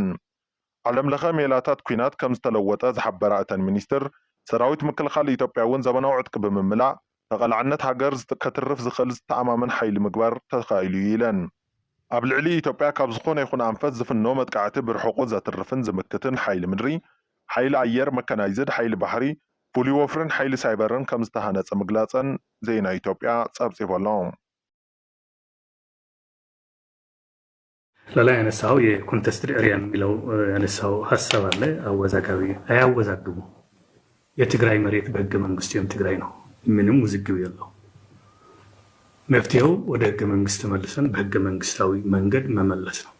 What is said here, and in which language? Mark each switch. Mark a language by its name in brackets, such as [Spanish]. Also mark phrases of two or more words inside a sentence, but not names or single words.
[Tigrinya] ዓለም ለኸ ሜላታት ኩናት ከም ዝተለወጠ ዝሓበራ እተን ሚኒስትር ሰራዊት ምክልኻል ኢትዮጵያ እውን ዘመናዊ ዕጥቂ ብምምላእ ተቐላዕነት ሃገር ከትርፍ ዝኽእል ዝተኣማመን ሓይሊ ምግባር ተኻኢሉ ኢለን። ኣብ ልዕሊ ኢትዮጵያ ካብ ዝኾነ ይኹን ኣንፈት ዝፍኖ መጥቃዕቲ ብርሑቑ ዘትርፍን ዝምክትን ሓይሊ ምድሪ፣ ሓይሊ ኣየር፣ መከናይዝድ፣ ሓይሊ ባሕሪ፣ ፍሉይ ወፍርን ሓይሊ ሳይበርን ከም ዝተሃነፀ ምግላፀን ዜና ኢትዮጵያ ጸብጺቦሎም። [Amharic] ሌላ ያነሳው የኮንቴስትድ ኤሪያ የሚለው ያነሳው ሀሳብ አለ። አወዛጋቢ አያወዛግቡ። የትግራይ መሬት በህገ መንግስቱ የትግራይ ነው። ምንም ውዝግብ የለው። መፍትሄው ወደ ህገ መንግስት ተመልሰን በህገ መንግስታዊ መንገድ መመለስ ነው።